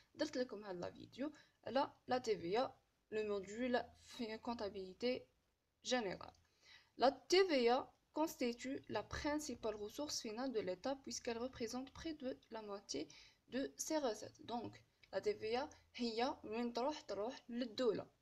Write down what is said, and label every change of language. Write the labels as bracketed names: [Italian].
[Arabic] درت لكم هاد لا فيديو على لا TVA لو موديول في comptabilité générale. [French] La TVA constitue la principale ressource finale de l'État puisqu'elle représente près de la moitié de ses recettes. Donc la TVA [Arabic] هي وين تروح للدولة.